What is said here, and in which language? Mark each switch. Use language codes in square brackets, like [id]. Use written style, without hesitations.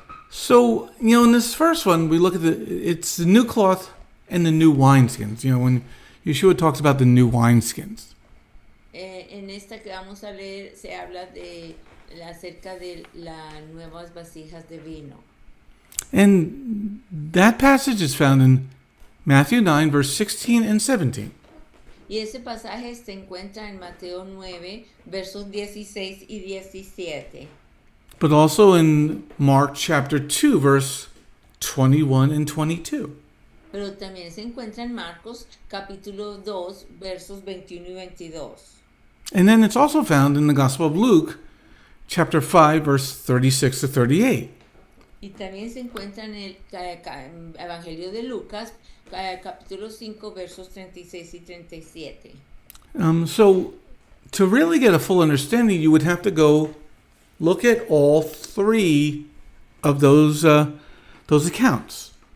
[en] So, in this first one, we look at it's the new cloth and the new wineskins. When Yeshua talks about the new wineskins. [es] En esta que vamos a leer se habla acerca de las nuevas vasijas de vino. [en] And that passage is found in Matthew 9, verse 16 and 17. [es] Y ese pasaje se encuentra en Mateo 9, versos 16 y 17. [en] But also in Mark chapter 2, verse 21 and 22. [es] Pero también se encuentra en Marcos capítulo 2, versos 21 y 22. [en] And then it's also found in the Gospel of Luke, chapter 5, verse 36 to 38. [es] Y también se encuentra en el Evangelio de Lucas, capítulo 5, versos 36 y 37. [en] So, to really get a full understanding, you would have to go look at all three of those accounts.